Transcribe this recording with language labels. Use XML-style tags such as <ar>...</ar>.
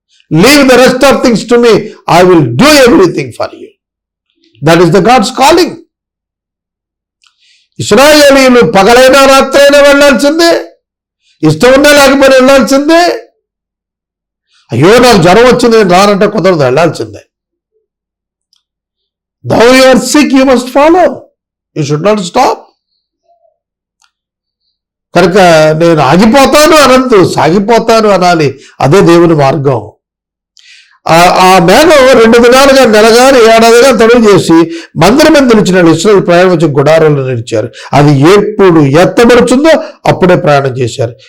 <en>Leave the rest of things to me, I will do everything for you. That is the god's calling.</en> <te>ఇశ్రాయేలీయులు పగలైనా రాత్రైనా వెళ్ళాల్సిందే, ఇష్టం ఉన్నా లేకపోయినా వెళ్ళాల్సిందే. అయ్యో నాకు జ్వరం వచ్చింది నేను రానంటే కుదరదు, వెళ్ళాల్సిందే.</te> <en>Though you are sick, you must follow. You should not stop.</en> <te>కనుక నేను ఆగిపోతాను అనద్దు, సాగిపోతాను అనాలి. అదే దేవుని మార్గం. ఆ మేఘం 2 దినాలుగా, నెలగాని, ఏడాదిగా తొలగి చేసి మందిరం మీద నిలిచిన ఇశ్రాయేలు ప్రయాణం వచ్చి గుడారంలో నిలిచారు. అది ఎప్పుడు ఎత్తబడుతుందో అప్పుడే ప్రయాణం చేశారు.</te>